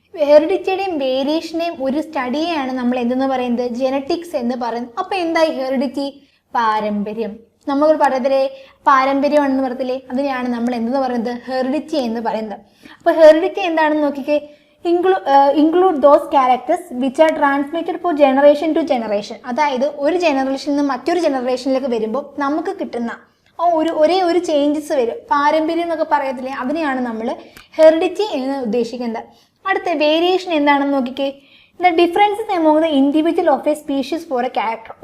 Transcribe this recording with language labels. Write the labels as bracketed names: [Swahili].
[Malayalam] ഹെറിഡിറ്റിയുടെയും വേരിയേഷനെയും ഒരു സ്റ്റഡിയെയാണ് നമ്മൾ എന്തെന്ന് പറയുന്നത്? ജെനറ്റിക്സ് എന്ന് പറയുന്നത്. അപ്പോൾ എന്തായി ഹെറിഡിറ്റി? പാരമ്പര്യം. നമ്മൾ പറയത്തില്ലേ പാരമ്പര്യമാണെന്ന് പറയത്തില്ലേ, അതിനെയാണ് നമ്മൾ എന്തെന്ന് പറയുന്നത്? ഹെറിഡിറ്റി എന്ന് പറയുന്നത്. അപ്പോൾ ഹെറിഡിറ്റി എന്താണെന്ന് നോക്കിക്കേ. [English] include those characters which are transmitted for generation to generation. [Malayalam] അതായത് ഒരു ജനറേഷനിൽ നിന്ന് മറ്റൊരു ജനറേഷനിലേക്ക് വരുമ്പോൾ നമുക്ക് കിട്ടുന്ന ഒരേ ഒരു ചേഞ്ചസ് വരും. പാരമ്പര്യം എന്നൊക്കെ പറയത്തില്ലേ, അതിനെയാണ് നമ്മൾ ഹെറിഡിറ്റി എന്ന് ഉദ്ദേശിക്കുന്നത്. അടുത്ത വേരിയേഷൻ എന്താണെന്ന് നോക്കിക്കേ. [English] The differences among the individual of a species for a character.